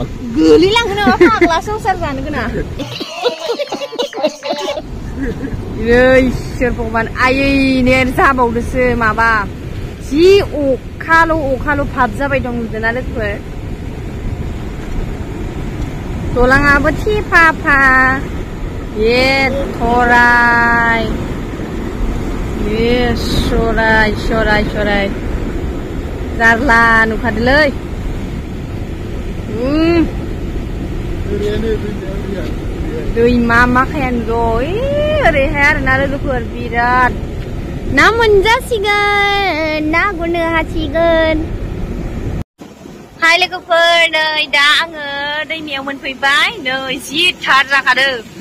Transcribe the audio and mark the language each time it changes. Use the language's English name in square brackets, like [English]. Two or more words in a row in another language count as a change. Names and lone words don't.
[Bodo] गोलैलांगोन फाग्ला संसार जानो गोनां इसोर भगबान आयैनो जाबावदोसो माबा जि अखाल' भाब जाबाय दं नुदोंना लोगोफोर दलाङाबो थेफाफा ये थराय ये सराय जारला नुखादोलै दैमा माखाया नुदो ओरैहाय आरोना लोगोफोर बिराद ना मोनजासिगोन ना गुरनो हासिगोन हाय लोगोफोर नै दा आङो दैमायाव मोनफैबाय नै जि थार जाखादों